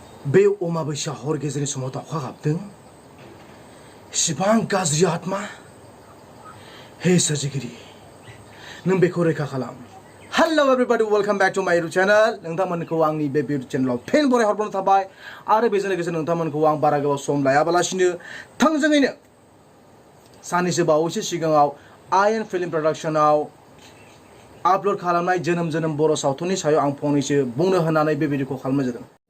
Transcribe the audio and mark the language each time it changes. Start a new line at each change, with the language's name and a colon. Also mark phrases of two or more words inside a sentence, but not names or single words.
Bodo: बे अमाबैसा हर गेजेरनि समाव दाउखा गाबदों इसिबां गाज्रि आत्मा हे सोरजिगिरि नों बेखौ रैखा खालाम।
English: Hello everybody welcome back to my YouTube channel.
Bodo: नोंथांमोनखौ आंनि बे यूट्यूब चैनलाव फिन बराय हरबावनाय थाबाय आरो बेजों लोगोसे नोंथांमोनखौ आं बारा गोबाव सम लायाबालासिनो थोंजोङैनो साननैसो बावैसो सिगाङाव आयन फिल्म प्रोडक्शनाव आपलोड खालामनाय जोनोम जोनोम बर' सावथुननि सायाव आं फंनैसो बुंनो होननानै बे भिडिअखौ खालामनाय जादों।